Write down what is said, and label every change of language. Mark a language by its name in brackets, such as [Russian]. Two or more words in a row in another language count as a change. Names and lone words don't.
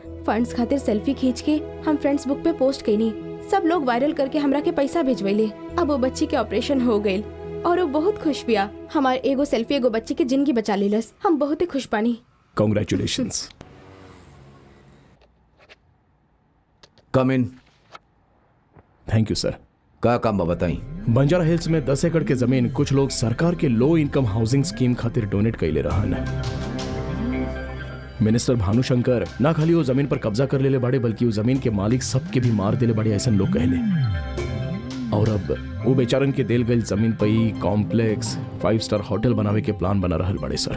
[Bhojpuri] फंड्स खातिर सेल्फी खींच के हम फ्रेंड्स बुक पे पोस्ट कईनी। सब लोग वायरल करके हमरा के पैसा भेजवैले। अब वो बच्ची के ऑपरेशन हो गइल और वो बहुत खुश बिया। हमार एगो सेल्फी एगो बच्ची के जिंदगी बचा लेलस। हम बहुत ही खुश बानी। कांग्रेचुलेशंस। [English] come in. thank you sir. [Bhojpuri] का काम बताई? बंजारा हिल्स में 10 एकड़ के जमीन कुछ लोग सरकार के [English] low income housing scheme [Bhojpuri] खातिर डोनेट कैले रहन। मिनिस्टर भानुशंकर ना खाली वो जमीन पर कब्जा कर लेले बाड़े, बल्कि वो जमीन के मालिक सबके भी मार देले बाड़े, ऐसा लोग कहले। और अब वो बेचारन के देल गई जमीन पर ही कॉम्प्लेक्स [English] 5 star hotel [Bhojpuri] बनावे के प्लान बना रहल बड़े सर।